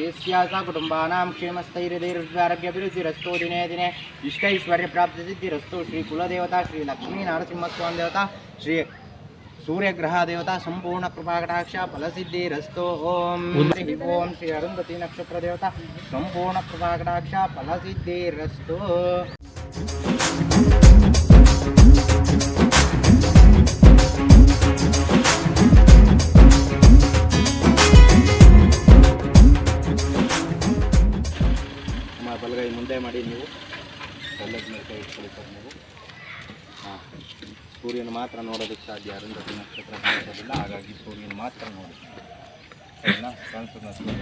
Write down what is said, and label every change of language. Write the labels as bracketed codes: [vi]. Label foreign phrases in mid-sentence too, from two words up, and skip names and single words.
[sa] ದೇಸ್ಯ ಸ ಕುಟುಂಬಾನಾಂ ಕ್ಷೇಮಸ್ಥೈರ್ಯೈರ್ವಿದ್ಯಾರೋಗ್ಯಾಭಿವೃದ್ಧಿರಸ್ತೋ ದಿನೇ ದಿನೇ ಇಷ್ಟೈಶ್ವರ್ಯ ಪ್ರಾಪ್ತಿಸಿದ್ಧಿರಸ್ತೋ ಶ್ರೀ ಕುಲದೇವತಾ ಶ್ರೀ ಲಕ್ಷ್ಮೀ ನರಸಿಂಹಸ್ವಾಮಿ ದೇವತಾ ಶ್ರೀ सूर्यग्रह देवता संपूर्ण कृपाकटाक्ष फलसिद्धिरस्तु ओम ओम श्री अरुंधति नक्षत्र देवता संपूर्ण कृपाकटाक्ष फलसिद्धिरस्तु [kn] ಬಲಗೈ ಮುಂದೆ ಮಾಡಿ ನೀವು ಬಲದ ಮೇಲೆ ಕೈ ಇಟ್ಕೊಳ್ಳಿ ಸರ್ ನೀವು ಹಾಂ ಸೂರ್ಯನ ಮಾತ್ರ ನೋಡೋದಕ್ಕೆ ಸಾಧ್ಯ ಅರುಂಧತಿ ನಕ್ಷತ್ರ ಕಾಣಿಸೋದಿಲ್ಲ ಹಾಗಾಗಿ ಸೂರ್ಯನ ಮಾತ್ರ ನೋಡಿ ಕಾಣಿಸೋದು ಸೂರ್ಯ